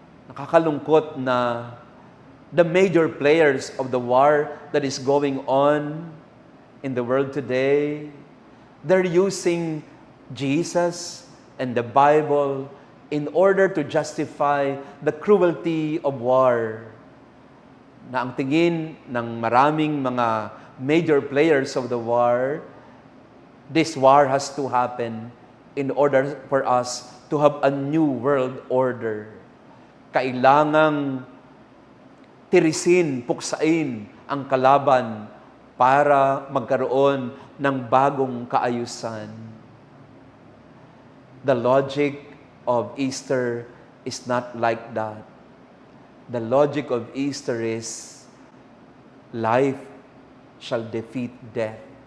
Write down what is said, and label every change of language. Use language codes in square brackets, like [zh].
[tl] Nakakalungkot na [en] the major players of the war that is going on in the world today, they're using Jesus and the Bible in order to justify the cruelty of war. [tl] Na ang tingin ng maraming mga [en] major players of the war, this war has to happen in order for us to have a new world order. [tl] Kailangang tirisin, puksain ang kalaban para magkaroon ng bagong kaayusan. [en] The logic of Easter is not like that. The logic of Easter is life shall defeat death.